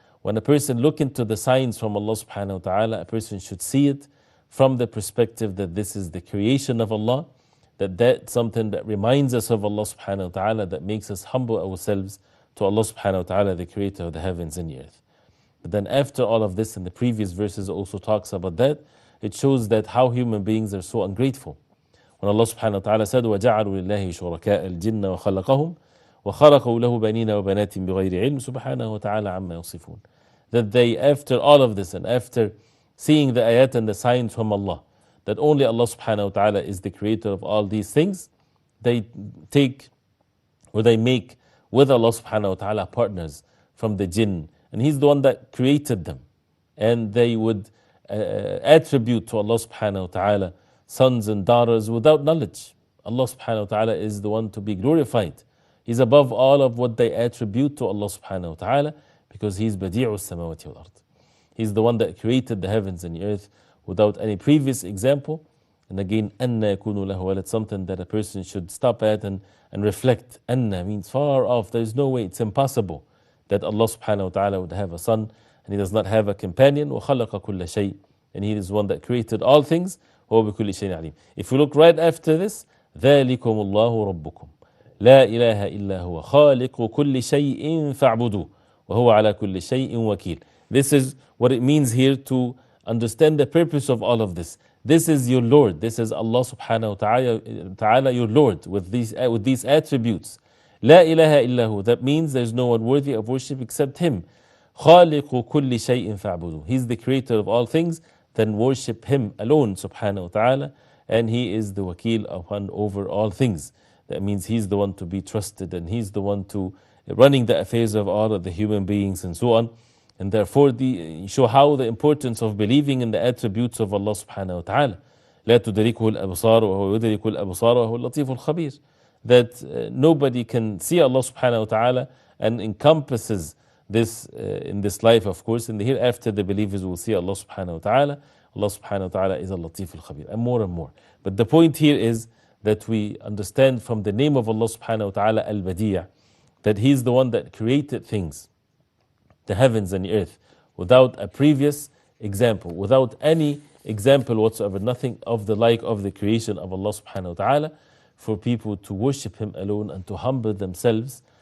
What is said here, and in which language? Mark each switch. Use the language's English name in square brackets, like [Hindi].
[English] When a person look into the signs from Allah subhanahu wa ta'ala, a person should see it from the perspective that this is the creation of Allah, that's something that reminds us of Allah subhanahu wa ta'ala, that makes us humble ourselves to Allah subhanahu wa ta'ala, the creator of the heavens and the earth. But then after all of this, in the previous verses also talks about that, it shows that how human beings are so ungrateful. When Allah subhanahu wa ta'ala said, [Arabic] وَجَعَلُوا لِلَّهِ شُرَكَاءَ الْجِنَّ وَخَلَقَهُمْ وَخَلَقُوا لَهُ بَنِينَ وَبَنَاتٍ بِغَيْرِ عِلْمٍ سُبْحَانَهُ وَتَعَالَى عَمَّا يَصِفُونَ. [English] That they, after all of this and after seeing the ayat and the signs from Allah, that only Allah subhanahu wa ta'ala is the creator of all these things, they take or they make with Allah subhanahu wa ta'ala partners from the jinn, and He's the one that created them. And they would attribute to Allah subhanahu wa ta'ala sons and daughters without knowledge. Allah subhanahu wa ta'ala is the one to be glorified. He's above all of what they attribute to Allah subhanahu wa ta'ala, because He's Badi'u samawati wal ard. He's the one that created the heavens and the earth without any previous example. And again, [Arabic] أَنَّا يَكُونُ لَهُ وَلَدٌ, [English] something that a person should stop at and reflect. Anna means far off. There's no way, it's impossible that Allah subhanahu wa ta'ala would have a son, and He does not have a companion. [Arabic] وَخَلَقَ كُلَّ شَيْءٍ, [English] and He is one that created all things. [Arabic] وَهُوَ بِكُلِّ شَيْءٍ عَلِيمٌ. [English] If we look right after this, [Arabic] ذَلِكُمُ اللَّهُ رَبُّكُمْ لَا إِلَهَ إِلَّا هُوَ خَالِقُ كُلِّ شَيْءٍ فَاعْبُدُوهُ وَهُوَ عَلَى كُلِّ شَيْءٍ وَكِيلٌ. [English] This is what it means here to understand the purpose of all of this. This is your Lord. This is Allah subhanahu wa ta'ala, your Lord, with these attributes. La ilaha illahu. That means there's no one worthy of worship except Him. [Arabic] خَالِقُ كُلِّ شَيْءٍ فَاعْبُدُوهُ. [English] He's the creator of all things, then worship Him alone subhanahu wa ta'ala. And He is the wakil upon over all things. That means He's the one to be trusted, and He's the one to running the affairs of all of the human beings and so on. And therefore, show how the importance of believing in the attributes of Allah subhanahu wa ta'ala. [Arabic] لا تدركه الأبصار وهو يدرك الأبصار وهو اللطيف الخبير. [English] That nobody can see Allah subhanahu wa ta'ala and encompasses this in this life, of course. In the hereafter, the believers will see Allah subhanahu wa ta'ala. Allah subhanahu wa ta'ala is al-Latif al-Khabir, and more and more. But the point here is that we understand from the name of Allah subhanahu wa ta'ala, Al-Badee', that He is the one that created things, the heavens and the earth, without a previous example, without any example whatsoever, nothing of the like of the creation of Allah subhanahu wa ta'ala, for people to worship Him alone and to humble themselves.